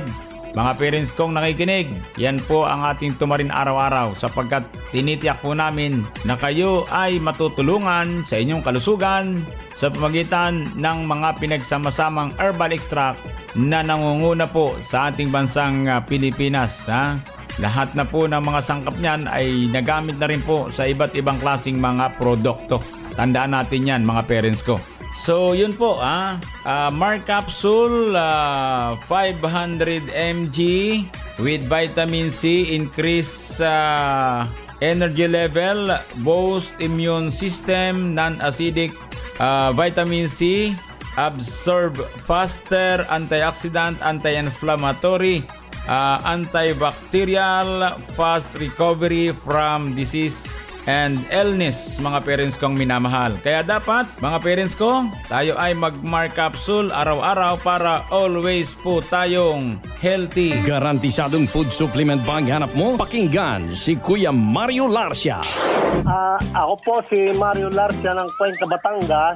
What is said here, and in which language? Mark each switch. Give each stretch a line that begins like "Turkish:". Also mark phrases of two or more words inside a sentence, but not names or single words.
Filipino: Mga parents kong nakikinig, yan po ang ating tumarin araw-araw sapagkat tinitiyak po namin na kayo ay matutulungan sa inyong kalusugan sa pamagitan ng mga pinagsama-samang
English: herbal extract
Filipino: na nangunguna po sa ating bansang Pilipinas. Ha? Lahat na po ng mga sangkap niyan ay nagamit na rin po sa iba't ibang klaseng mga produkto. Tandaan natin yan, mga parents ko. So yun po,
English: Mark Capsule 500 mg with vitamin C, increase energy level, boost immune system, non-acidic vitamin C, absorb faster, antioxidant, anti-inflammatory, antibacterial, fast recovery from disease and illness,
Filipino: mga parents kong minamahal. Kaya dapat, mga parents ko, tayo ay mag-Mark Capsule araw-araw para always po tayong healthy. Garantisadong
English: food supplement
Filipino: ba ang hanap mo? Pakinggan si Kuya Mario Larcia. Ako po si Mario Larcia ng Cuenca, Batangas.